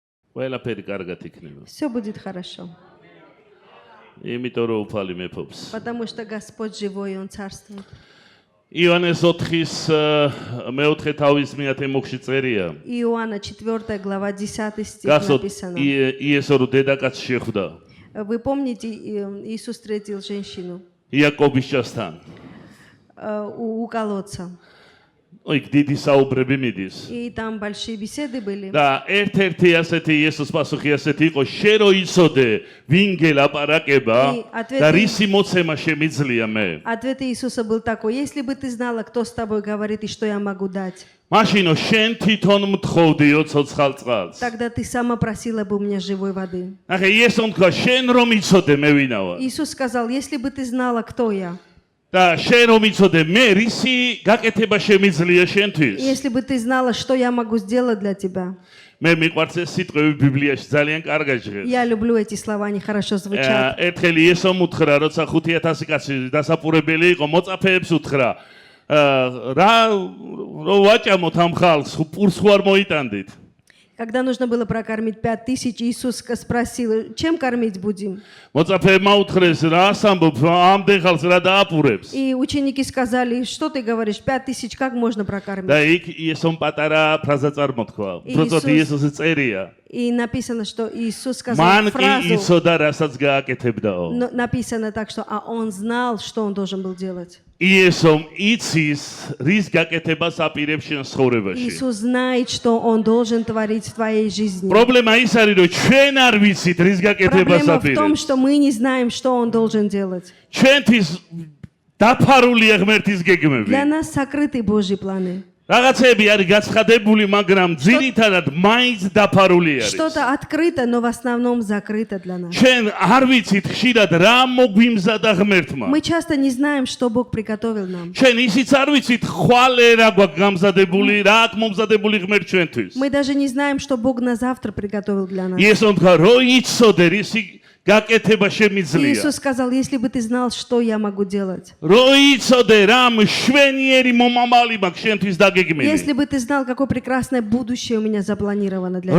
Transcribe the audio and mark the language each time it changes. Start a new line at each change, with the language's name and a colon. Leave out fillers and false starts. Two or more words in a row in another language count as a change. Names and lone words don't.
Georgian: ყველაფერი კარგად იქნება.
Russian: Все будет хорошо.
Georgian: იმიტომ რომ უფალი მეფობს.
Russian: Потому что Господь живой, Он царствует.
Georgian: იონეს 4-ის მეოთხე თავის მეათე მუხში წერია.
Russian: Иоанна 4 глава 10 стих
Georgian: გასწორ
Russian: написано.
Georgian: იესო რო დედაკაცს შეხვდა.
Russian: Вы помните, Иисус встретил женщину
Georgian: იაკობის ჭასთან.
Russian: у колодца.
Georgian: იქ დიდი საუბრები მიდის.
Russian: И там большие беседы были.
Georgian: და ერთ-ერთი ასეთი იესოს პასუხი ასეთი იყო, შენ რო იცოდე, ვინ გელაპარაკება და რისი მოცემა შემიძლია მე.
Russian: Ответ Иисуса был такой: если бы ты знала, кто с тобой говорит и что я могу дать,
Georgian: მაშინო შენ თვითონ მთხოვდიო ცოცხალ წყალს.
Russian: тогда ты сама просила бы у меня живой воды.
Georgian: ახლა იესომ თქვა, შენ რომ იცოდე, მე ვინა ვარ.
Russian: Иисус сказал: если бы ты знала, кто я,
Georgian: და შენ რომ იცოდე, მე რისი გაკეთება შემიძლია შენთვის.
Russian: если бы ты знала, что я могу сделать для тебя.
Georgian: მე მიყვარს ეს სიტყვები ბიბლიაში ძალიან კარგად ჟღერს.
Russian: Я люблю эти слова, они хорошо звучат.
Georgian: ერთხელ იესომ უთხრა, როცა 5000 კაცი დასაპურებელი იყო, მოწაფეებს უთხრა, რა რო ვაჭამოთ ამ ხალხს, პურს ხო არ მოიტანდით?
Russian: Когда нужно было прокормить 5000, Иисус спросил: чем кормить будем?
Georgian: მოწაფეებმა უთხრეს, რა ასამბობ, ამდენ ხალხს რა დააპურებს?
Russian: И ученики сказали: что ты говоришь, 5000 как можно прокормить?
Georgian: და იქ იესომ პატარა ფრაზა წარმოთქვა. უბრალოდ იესოსი წერია.
Russian: И написано, что Иисус сказал
Georgian: მან კი
Russian: фразу,
Georgian: იცოდა, რასაც გააკეთებდაო.
Russian: написано так, что он знал, что он должен был делать.
Georgian: იესომ იცის, რის გაკეთებას აპირებს შენ ცხოვრებაში.
Russian: Иисус знает, что он должен творить в твоей жизни.
Georgian: პრობლემა ის არის, რომ ჩვენ არ ვიცით, რის გაკეთებას
Russian: Проблема в том,
Georgian: აპირებს.
Russian: что мы не знаем, что он должен делать.
Georgian: ჩვენთვის დაფარულია ღმერთის გეგმები.
Russian: Для нас сокрыты Божьи планы.
Georgian: რაღაცები არის გაცხადებული, მაგრამ ძირითადად მაინც დაფარული არის.
Russian: Что-то открыто, но в основном закрыто для нас.
Georgian: ჩვენ არ ვიცით ხშირად რა მოგვიმზადა ღმერთმა.
Russian: Мы часто не знаем, что Бог приготовил нам.
Georgian: ჩვენ ისიც არ ვიცით ხვალე რა გვაქვს გამზადებული, რა აქვს მომზადებული ღმერთ ჩვენთვის.
Russian: Мы даже не знаем, что Бог на завтра приготовил для нас.
Georgian: იესომ თქვა, რო იცოდე, რისი გაკეთება შემიძლია.
Russian: Иисус сказал: если бы ты знал, что я могу делать.
Georgian: რო იცოდე, რა მშვენიერი მომავალი მაქვს შენთვის დაგეგმილი.
Russian: Если бы ты знал, какое прекрасное будущее у меня запланировано для